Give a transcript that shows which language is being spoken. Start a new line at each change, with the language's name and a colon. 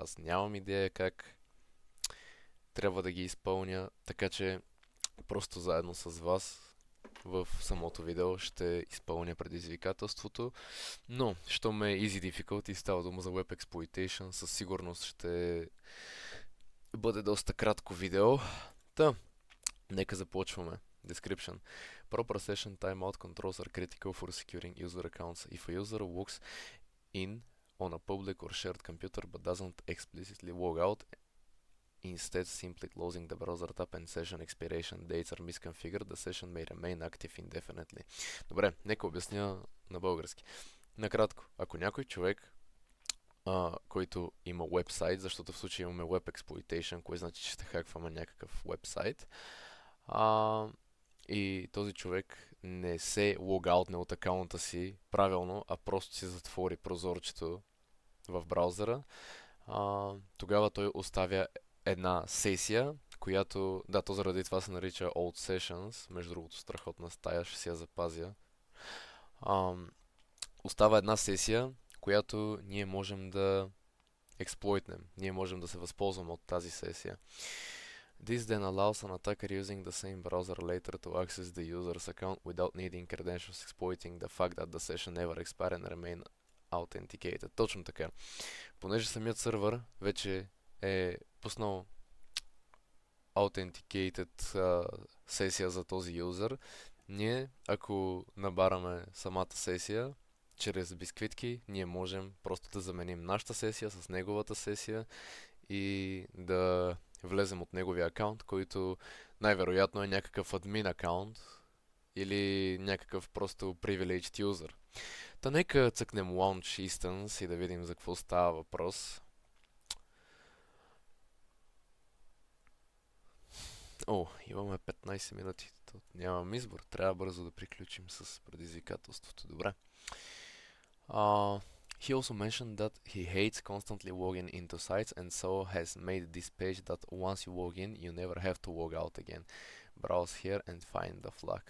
Bulgarian: Аз нямам идея как трябва да ги изпълня, така че просто заедно с вас в самото видео ще изпълня предизвикателството. Но, щом е Easy Difficulty и става дума за Web Exploitation, със сигурност ще бъде доста кратко видео. Нека започваме. Description.
English: Proper session timeout controls are critical for securing user accounts. If a user logs in on a public or shared computer but doesn't explicitly log out, instead simply closing the browser tab and session expiration dates are misconfigured, the session may remain active indefinitely.
Bulgarian: Добре, нека обясня на български. Накратко, ако някой човек, който има вебсайт, защото в случая имаме Web Exploitation, което значи, че ще хакваме някакъв вебсайт, и този човек не се логаутне от акаунта си правилно, а просто си затвори прозорчето в браузъра, тогава той оставя една сесия, която, да, то заради това се нарича Old Sessions, между другото страхотна стая, ще си я запазя. Остава една сесия, която ние можем да експлойтнем, ние можем да се възползваме от тази сесия.
English: This then allows an attacker using the same browser later to access the user's account without needing credentials, exploiting the fact that the session never expired and remain authenticated.
Bulgarian: Точно така. Понеже самият сървър вече е пуснал authenticated сесия за този юзър, ние, ако набараме самата сесия чрез бисквитки, ние можем просто да заменим нашата сесия с неговата сесия и да влезем от неговия акаунт, който най-вероятно е някакъв админ акаунт или някакъв просто privileged user. Нека цъкнем Launch Instance и да видим за какво става въпрос. Имаме 15 минути. Нямам избор. Трябва бързо да приключим с предизвикателството. Добре.
English: He also mentioned that he hates constantly logging into sites and so has made this page that once you log in, you never have to log out again. Browse here and find the flag.